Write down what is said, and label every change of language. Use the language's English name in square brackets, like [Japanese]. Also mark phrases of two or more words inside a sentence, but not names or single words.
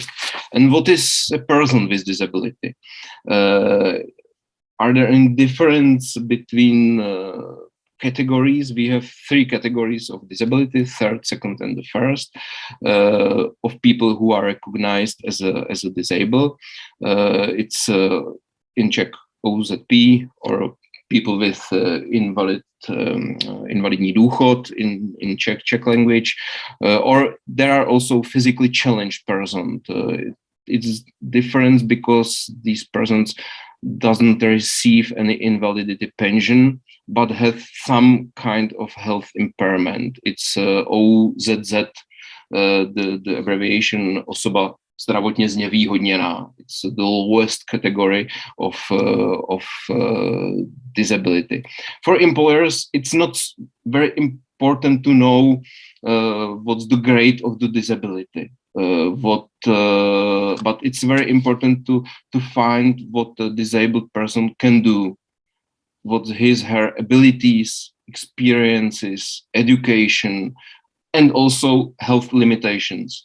[English] And what is a person with disability? Are there any difference between categories? We have three categories of disability: third, second, and the first, of people who are recognized as a disabled. It's in Czech OZP, or people with [Czech] invalidní důchod [English] in Czech language, or there are also physically challenged persons. It's different because these persons doesn't receive any invalidity pension, but have some kind of health impairment. It's OZZ, the abbreviation [Czech] osoba zdravotně znevýhodněná. [English] It's the lowest category of disability. For employers, it's not very important to know what's the grade of the disability. But it's very important to find what the disabled person can do, what her abilities, experiences, education, and also health limitations.